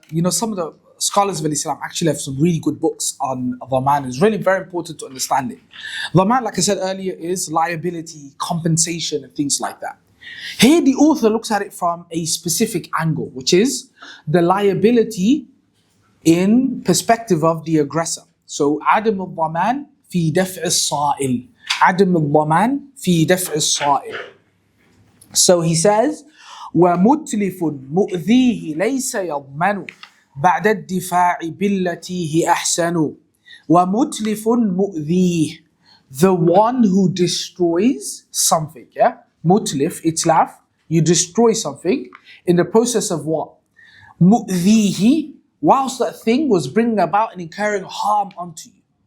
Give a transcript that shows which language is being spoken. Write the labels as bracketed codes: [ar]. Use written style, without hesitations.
[en] Some of the scholars of Islam actually have some really good books on Dhaman. It's really very important to understand it. Dhaman, like I said earlier, is liability, compensation, and things like that. Here the author looks at it from a specific angle, which is the liability in perspective of the aggressor. [ar] So عدم الضمان في دفع الصائل. عدم الضمان في دفع الصائل. [en] So he says [ar] ومتلف مؤذيه ليس يضمن بعد الدفاع بالتي هي أحسن. ومتلف مؤذيه, [en] the one who destroys something, yeah? Mutlif, itlaf, you destroy something in the process of what? Mu'dhihi, whilst that thing was bringing about and incurring harm onto you.